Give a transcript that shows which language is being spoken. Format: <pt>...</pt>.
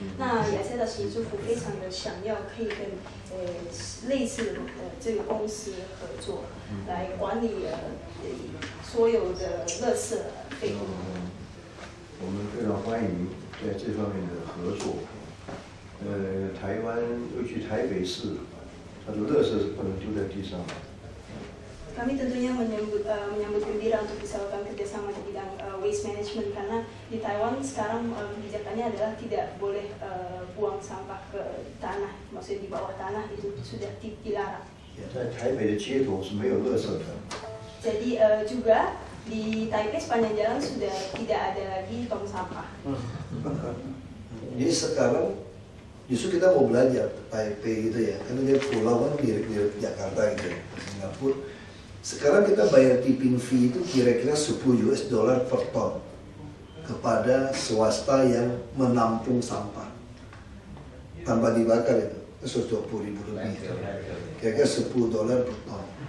<zh>那雅加达省政府非常的想要可以跟类似的这个公司合作，来管理所有的垃圾废物。我们非常欢迎在这方面的合作。台湾尤其台北市，它的垃圾是不能丢在地上的。</zh> <id>Kami tentunya menyambut gembira untuk bisa melakukan kerjasama di bidang waste management karena di Taiwan sekarang kebijakannya adalah tidak boleh buang sampah ke tanah, maksudnya di bawah tanah itu sudah dilarang.</id> <zh>在台北的街头是没有垃圾的。</zh> <id>Jadi juga di Taipei sepanjang jalan sudah tidak ada lagi tong sampah. Jadi sekarang justru kita mau belajar Taipei gitu ya, karena dia pulau kan mirip Jakarta gitu, Singapura. Sekarang kita bayar tipping fee itu kira-kira $10 per ton kepada swasta yang menampung sampah tanpa dibakar itu 120.000 lebih, kira-kira $10 per ton.</id>